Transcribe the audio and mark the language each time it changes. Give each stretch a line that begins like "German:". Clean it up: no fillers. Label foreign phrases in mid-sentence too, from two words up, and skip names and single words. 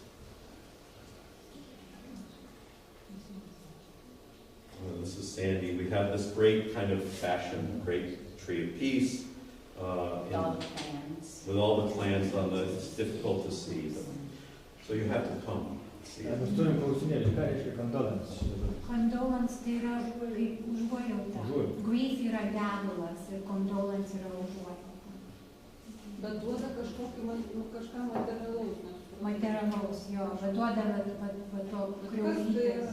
English: This is Sandy. We have this great kind of fashioned great tree of peace. With all the clans. With all the clans on the, it's difficult to see. So you have to come see it.
Lithuanian: Mes turim klausinėti, ką reiškia condolence? Condolence tai yra kaip užuojauta. Grief yra gedulas ir condolence yra užuojauta. Bet duoda kažką materialaus. Materialaus, jo, bet duoda va to kriaulytės.